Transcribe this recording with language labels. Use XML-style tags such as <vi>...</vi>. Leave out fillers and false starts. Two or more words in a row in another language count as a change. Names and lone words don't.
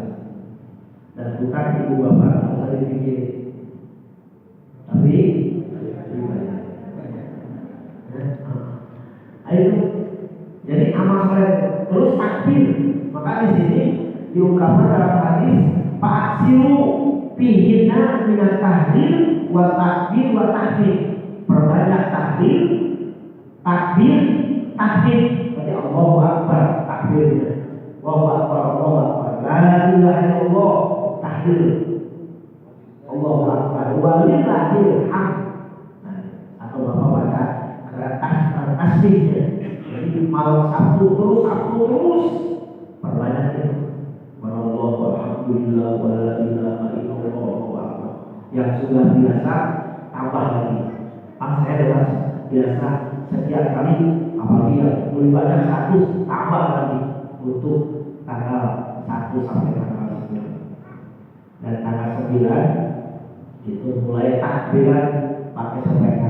<id>Dan hutang ibu bapak nggak usah dipikir, tapi dibayar. Ayo, jadi amal soleh terus takbir. Maka di sini diungkapkan dalam hadis</id> <ar>فأكثروا فيهن من التهليل و التكبير و التحميد.</ar> <id>Perbanyak takbir, takbir, tahmid. Berarti</id> <ar>الله أكبر,</ar> <id>takbirnya.</id> <ar>الله أكبر، الله أكبر. لا إله إلا الله، تحدير. الله أكبر. ولله الحمد.</ar> <id>Atau Bapak baca tasbihnya. Jadi malam Sabtu terus perbanyak itu.</id> <ar>والله الحمد لله ولا إله إلا الله الله أكبر.</ar> <id>Yang sudah biasa tambah lagi. Saya adalah biasa setiap kali apabila beribadah 100 tambah lagi untuk tanggal 1 sampai tanggal 9. Dan tanggal 9 itu mulai takbiran pakai sepeda.</id>